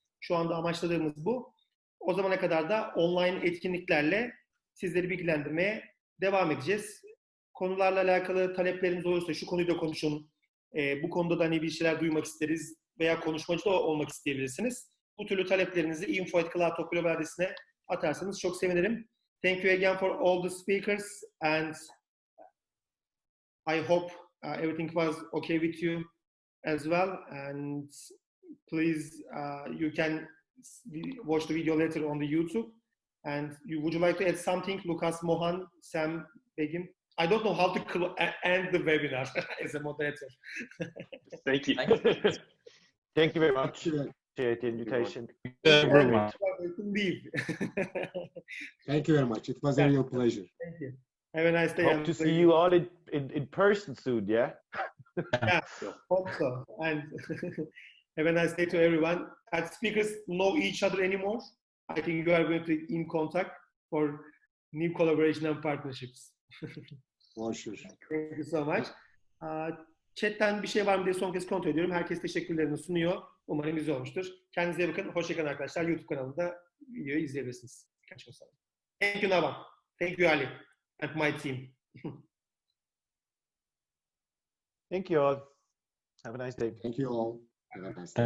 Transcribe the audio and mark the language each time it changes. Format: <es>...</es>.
<tr>Şu anda amaçladığımız bu. O zamana kadar da online etkinliklerle sizleri bilgilendirmeye devam edeceğiz. Konularla alakalı talepleriniz olursa şu konuyu da konuşun, bu konuda da hani bir şeyler duymak isteriz veya konuşmacı da olmak isteyebilirsiniz. Bu türlü taleplerinizi info@cloudtalk Global adresine atarsanız çok sevinirim.</tr> <en>Thank you again for all the speakers and I hope everything was okay with you as well. And please, you can watch the video later on the YouTube. And would you like to add something, Lucas, Mohan, Sam, Begim? I don't know how to end the webinar as a moderator. Thank you. Thank you very much. Appreciate the invitation. Everyone. Leave. Thank you very much. It was a real pleasure. Thank you. Have a nice day. Hope to see you all in person soon, yeah? Yeah, hope so. And have a nice day to everyone. As speakers know each other anymore, I think you are going to be in contact for new collaboration and partnerships. For sure. Thank you so much.</en> <tr>Chat'ten bir şey var mı diye son kez kontrol ediyorum. Herkes teşekkürlerini sunuyor. Umarım güzel olmuştur. Kendinize iyi bakın. Hoşçakalın arkadaşlar. YouTube kanalında videoyu izleyebilirsiniz. Birkaç gün sonra.</tr> <en>Thank you</en> <tr>Navan.</tr> <en>Thank you Ali and my team. Thank you all. Have a nice day. Thank you all. Have a nice day.</en>